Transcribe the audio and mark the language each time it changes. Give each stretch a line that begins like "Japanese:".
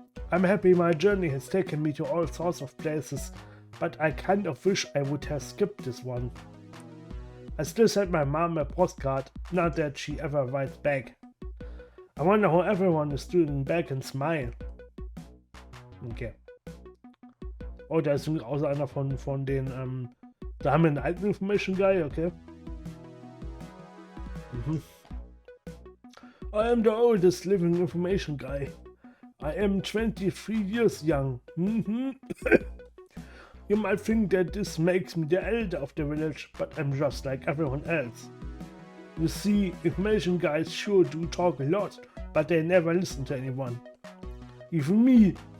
English: I'm happy my journey has taken me to all sorts of places, but I kind of wish I would have skipped this one. I still sent my mom a postcard, not that she ever writes back. I wonder how everyone is doing back and smile. Okay.
German: Oh, da ist außer einer von den, da haben wir einen alten Information Guy, okay.
English: I am the oldest living information guy. I am 23 years young. You might think that this makes me the elder of the village, but I'm just like everyone else. You see, information guys sure do talk a lot, but they never listen to anyone. Even me.